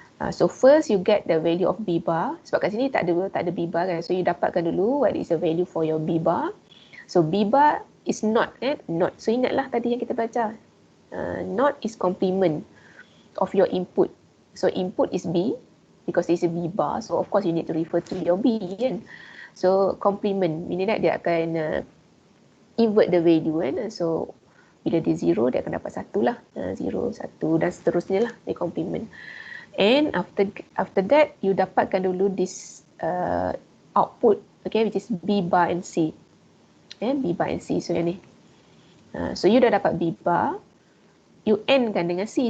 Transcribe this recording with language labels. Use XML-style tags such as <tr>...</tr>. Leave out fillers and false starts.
<en>So first you get the value of B bar.</en> <ms>Sebab kat sini tak ada B bar kan.</ms> <en>So you</en> <ms>dapatkan dulu</ms> <en>what is the value for your B bar. So B bar is not not. So</en> <ms>ingatlah tadi yang kita baca.</ms> <en>Not is complement of your input. So input is B because it's a B bar. So of course you need to refer to your B kan. So complement meaning that</en> <ms>dia akan</ms> <en>invert the value kan.</en> <ms>So bila dia 0 dia akan dapat 1 lah. 0, 1 dan seterusnya lah dia complement.</ms> <en>And after that you</en> <ms>dapatkan dulu</ms> <en>this output, okay, which is B bar and C. B bar and C. So</en> <ms>yang ni. So you dah dapat B bar, you end kan dengan C.</ms>